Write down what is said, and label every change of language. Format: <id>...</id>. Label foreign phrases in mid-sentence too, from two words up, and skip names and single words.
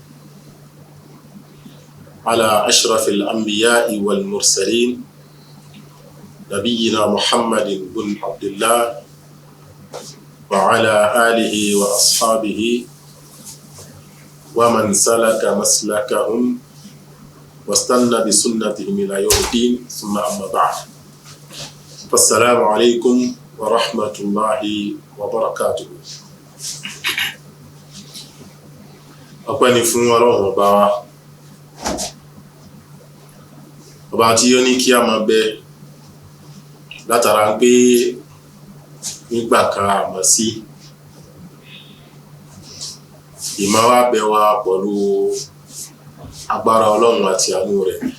<ar>على أشرف الأنبياء والمرسلين نبينا محمد بن عبد الله وعلى آله وأصحابه ومن سلك مسلكهم واستنى بسنتهم إلى يوم الدين، ثم أما بعد، فالسلام عليكم ورحمة الله وبركاته.</ar> <yo>ọpẹ́ ni fún Ọlọ́run ọba tí ó ní kí a máa bẹ látara pé nígbà kan àmọ́ sí ìmọ̀ wa bẹ wa pẹ̀lú agbára Ọlọ́run àti àánú rẹ̀.</yo>